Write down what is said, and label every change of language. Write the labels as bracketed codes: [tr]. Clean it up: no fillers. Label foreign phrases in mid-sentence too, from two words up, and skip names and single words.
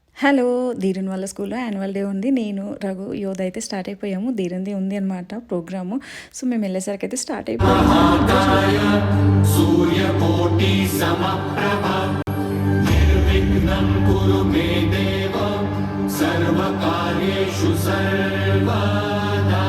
[te] హలో! ధీరున్ వాళ్ళ స్కూల్‌లో [en] annual day [te] ఉంది. నేను, రఘు, యోధ అయితే స్టార్ట్ అయిపోయాము. ధీరున్‌ది ఉంది అనమాట ప్రోగ్రాము. సో, మేము వెళ్ళేసరికైతే స్టార్ట్ అయిపోయింది. [sa] महाकाय सूर्यकोटि समप्रभ निर्विघ्नं कुरु मे देव सर्वकार्येषु सर्वदा